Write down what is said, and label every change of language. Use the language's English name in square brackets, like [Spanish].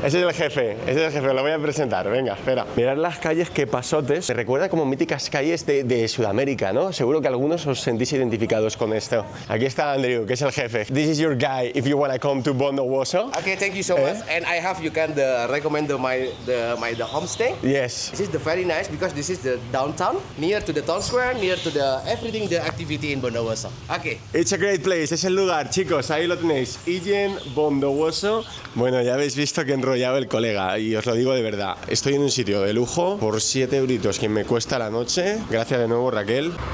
[Spanish] Ese es el jefe, lo voy a presentar. Venga, espera. Mirad las calles, que pasotes. Me recuerda como míticas calles de Sudamérica, ¿no? Seguro que algunos os sentís identificados con esto. Aquí está Andrew, que es el jefe. [English] This is your guy if you want to come to Bondowoso. Okay, thank you so much. And I have, you can recommend the homestay. Yes. This is the very nice because this is the downtown, near to the town square, near to the everything, the activity in Bondowoso. Okay. It's a great place, [Spanish] es el lugar, chicos, ahí lo tenéis. Illen Bondowoso. Bueno, ya habéis visto que he enrollado el colega y os lo digo de verdad. Estoy en un sitio de lujo por 7 euritos que me cuesta la noche. Gracias de nuevo, Raquel.